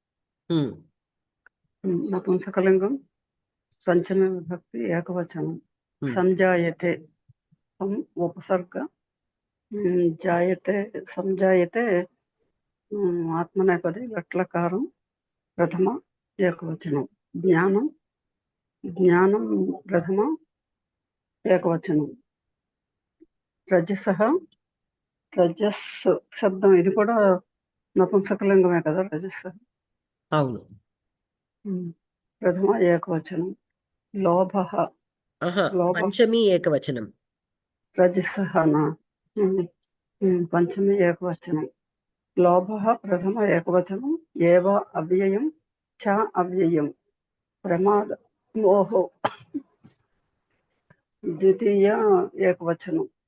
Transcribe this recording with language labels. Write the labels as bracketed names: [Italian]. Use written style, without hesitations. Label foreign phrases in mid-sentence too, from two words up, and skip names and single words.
[Sanskrit] नपुंसकलिङ्गं पंचमी विभक्ति एकवचनं संजायते उपसर्ग जायते संजायते आत्मनेपदी लट्लकारं प्रथम एकवचनं ज्ञानं प्रथम एकवचनं रजसः रजस् शब्दं [Telugu] ఇది కూడా నపుంసకలింగమే కదా రజస్సు అవును [Sanskrit] ప్రథమ ఏకవచనం లోభః పంచమి ఏకవచనం రజసః పంచమి ఏకవచనం లోభः ప్రథమ ఏకవచనం ఏవ అవ్యయం చ అవ్యయం ప్రమాద మోహో ద్వితీయ ఏకవచనం.